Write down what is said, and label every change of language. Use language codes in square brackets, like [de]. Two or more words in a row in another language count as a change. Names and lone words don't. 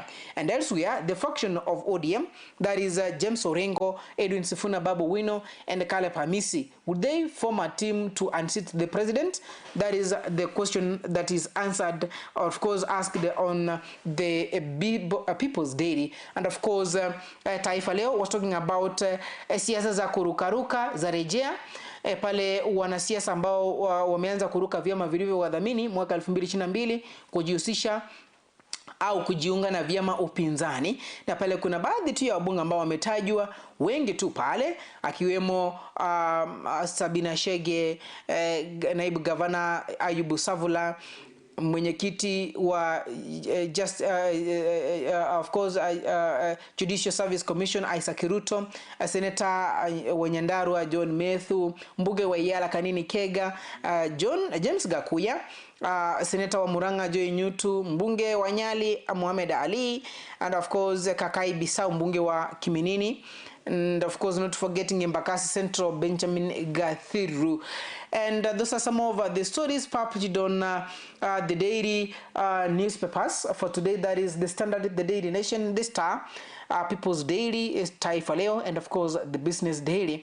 [en] And elsewhere, the faction of ODM, that is James Orengo, Edwin Sifuna Babu Wino, and Caleb Hamisi, would they form a team to unseat the president? That is the question that is answered, of course, asked on the People's Daily. And of course, [sw] Taifa Leo [en] was talking about [sw] siasa za kurukaruka za rejea pale wanasiasa ambao wameanza kuruka vyama vilivyowadhamini mwaka 2022 kujihusisha au kujiunga na vyama upinzani, na pale kuna baadhi tu ya wabunge ambao wametajwa, wengi tu pale, akiwemo Sabina Chege, naibu gavana Ayubu Savula, mwenyekiti wa [en] of course [sw] Judicial Service Commission Isaac Ruto, Senator wa Nyandarua John Methu, mbunge wa Iyala Kanini Kega James Gakuya, Senator wa Murang'a Joy Nyutu, mbunge wa Nyali Mohamed Ali, [en] and of course [sw] Kakai Bisau, mbunge wa Kiminini, [en] and of course not forgetting Embakasi Central, Benjamin Gathiru. And those are some of the stories published on the daily newspapers for today. That is the Standard, the Daily Nation, the Star, People's Daily, is Taifa Leo, and of course the Business Daily.